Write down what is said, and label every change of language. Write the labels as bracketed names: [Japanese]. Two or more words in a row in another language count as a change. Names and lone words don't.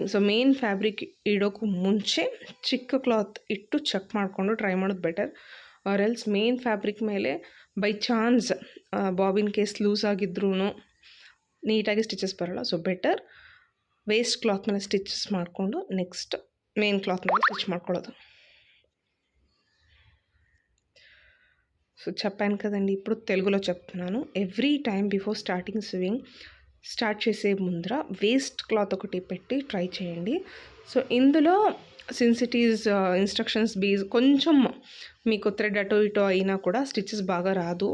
[English] so main fabric [Kannada] ಇಡೋಕ್ಕೂ ಮುಂಚೆ ಚಿಕ್ಕ ಕ್ಲಾತ್ ಇಟ್ಟು ಚೆಕ್ ಮಾಡಿಕೊಂಡು ಟ್ರೈ ಮಾಡೋದು ಬೆಟರ್. [English] or else main fabric [Kannada] ಮೇಲೆ [English] by chance bobbin case loose [Kannada] ಆಗಿದ್ರೂ ನೀಟಾಗಿ ಸ್ಟಿಚಸ್ ಬರೋಲ್ಲ. [English] so better waste cloth [Kannada] ಮೇಲೆ ಸ್ಟಿಚಸ್ ಮಾಡಿಕೊಂಡು [English] next main cloth [Kannada] ಮೇಲೆ ಸ್ಟಿಚ್ ಮಾಡ್ಕೊಳ್ಳೋದು. [Telugu] సో చెప్పాను కదండి, ఇప్పుడు తెలుగులో చెప్తున్నాను. [English] every time before starting swing [Telugu] స్టార్ట్ చేసే ముందర [English] waste cloth [Telugu] ఒకటి పెట్టి ట్రై చేయండి. సో ఇందులో [English] since it is instructions base [Telugu] కొంచెం మీకు థ్రెడ్ అటో ఇటో అయినా కూడా స్టిచెస్ బాగా రాదు.